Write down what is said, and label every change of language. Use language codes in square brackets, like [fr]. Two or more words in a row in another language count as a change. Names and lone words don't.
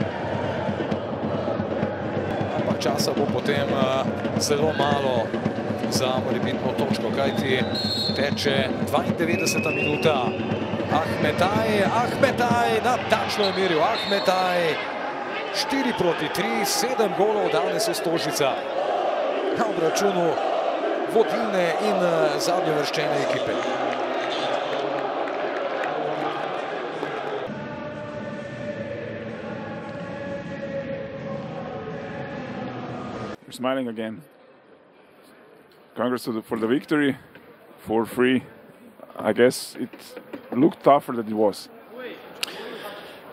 [sl] Časa bo potem zelo malo za morebitno točko, kajti teče 92. minuta. Ahmetaj, natančno je meril Ahmetaj. 4-3, 7 golov danes v Stožicah na obračunu vodilne in zadnjeuvrščene ekipe. [en] Smiling again. Congrats for the victory. 4-3. I guess it looked tougher than it was.